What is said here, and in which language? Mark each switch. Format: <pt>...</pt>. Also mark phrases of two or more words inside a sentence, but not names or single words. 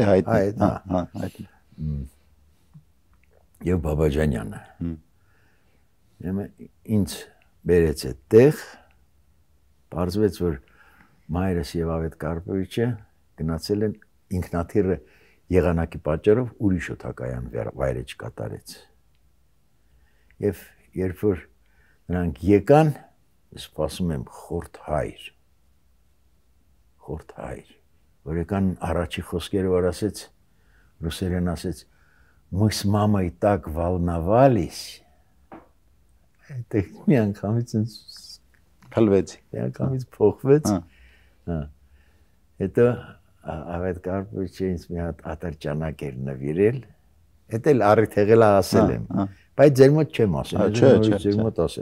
<hy>եւ Բաբաջանյանը։ Ինձ բերեց այդտեղ, պարզվեց, որ մայրս եւ Ավետ Կարպովիչը գնացել են ինքնաթիռը եղանակի պատճառով ուրիշ օդակայան վայրեջ կատարեց։ Եվ երբ որ նրանք եկան, ես սպասում եմ խորթ հայր, որ եկան առաջի խոսքերը, որ ասեց, ռուսերեն ասեց,</hy> <ru>«Мы с мамой так волновались»,</ru> <hy>այդտեղ մի անգամից փլվեցի, անգամից փոխվեց, հետո Ավետ Կարպովիչը ինձ մի հատ ատրճանակ էր նվիրել, հետ էլ առիթ եղել ասել եմ, բայց ձեր մոտ չեմ ասել, ձեր մոտ ասեմ։</hy>